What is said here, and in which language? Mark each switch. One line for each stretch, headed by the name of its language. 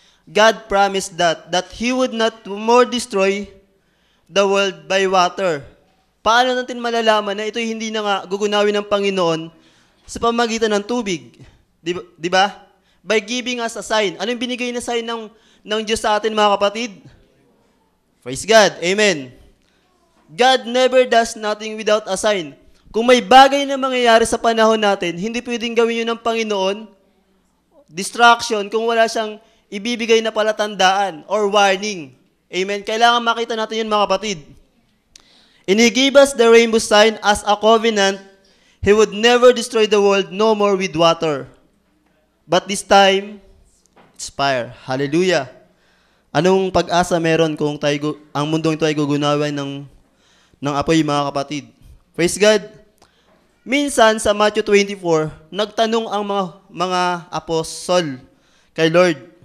English: God promised that He would not more destroy the world by water.
Filipino: Paano natin malalaman na ito'y hindi na nga gugunawin ng Panginoon sa pamagitan ng tubig? Di ba?
English: By giving us a sign.
Filipino: Ano yung binigay na sign ng Diyos sa atin, mga kapatid?
English: Praise God. Amen. God never does nothing without a sign.
Filipino: Kung may bagay na mangyayari sa panahon natin, hindi pwedeng gawin yun ng Panginoon. Distraction, kung wala siyang ibibigay na palatandaan or warning. Amen. Kailangan makita natin yun, mga kapatid.
English: And He gave us the rainbow sign as a covenant. He would never destroy the world no more with water. But this time, it's fire. Hallelujah.
Filipino: Anong pag-asa meron kung ang mundong ito ay gugunawin ng apoy, mga kapatid? Praise God. Minsan sa Matthew 24, nagtanong ang mga apostol kay Lord.